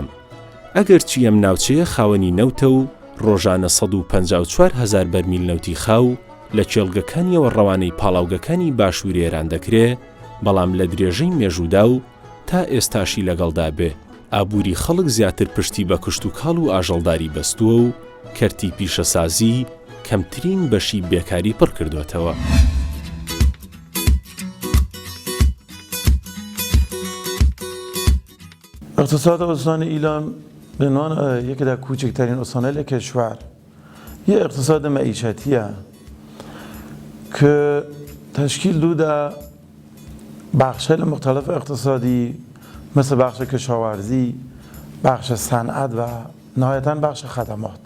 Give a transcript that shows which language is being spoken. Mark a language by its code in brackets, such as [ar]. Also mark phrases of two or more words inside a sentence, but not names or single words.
[ckb] ئەگەر چی ئەم ناوچەیە خاوەنی نەوتە و ڕۆژانە 154,000 بەرمیل نەوتی خاو لە کێڵگەکانیەوە ڕەوانەی پاڵاوگەکانی باشووری ئێران دەکرێ، بەڵام لە درێژەی مێژوودا و تا ئێستاشی لەگەڵدا بێ ئابووری خەڵک زیاتر پشتی بە کشت و کاڵ و ئاژەڵداری بەستووە و کەرتی پیشەسازی کەمترین بەشی بێکاری پڕ کردوێتەوە. [fa] اقتصاد استان ایلام به عنوان یکی از کوچکترین استان‌های کشور یه اقتصاد معیشتیه که تشکیل داده بخش‌های مختلف اقتصادی مثل بخش کشاورزی، بخش صنعت و نهایتاً بخش خدمات.